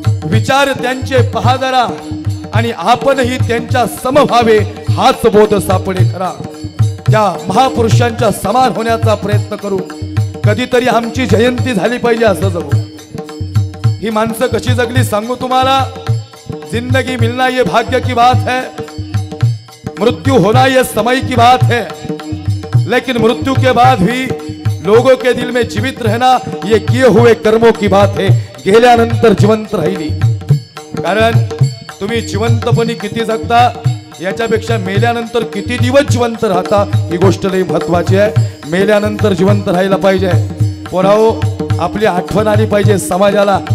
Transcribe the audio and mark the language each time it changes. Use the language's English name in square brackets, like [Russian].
[Marathi] विचार त्यांचे पहा जरा आणि आपणही त्यांच्या समभावे हाच बोध सापडे खरा। त्या महापुरुषांच्या समान होण्याचा प्रयत्न करू। कधीतरी आमची जयंती झाली पाहिजे असं जगू। ही माणसं कशी जगली सांगू तुम्हाला। [Hindi] जिंदगी मिलना ये भाग्य की बात है, मृत्यू होना ये समय की बात है, लेकिन मृत्यू के बाद भी लोगों के दिल में जीवित रहना ये किए हुए कर्मों की बात है। [Marathi] गेल्यानंतर जिवंत राहिली। कारण तुम्ही जिवंतपणी किती जगता याच्यापेक्षा मेल्यानंतर किती दिवस जिवंत राहता ही गोष्ट लई महत्वाची आहे। मेल्यानंतर जिवंत राहायला पाहिजे। पोराओ, आपली आठवण आली पाहिजे समाजाला।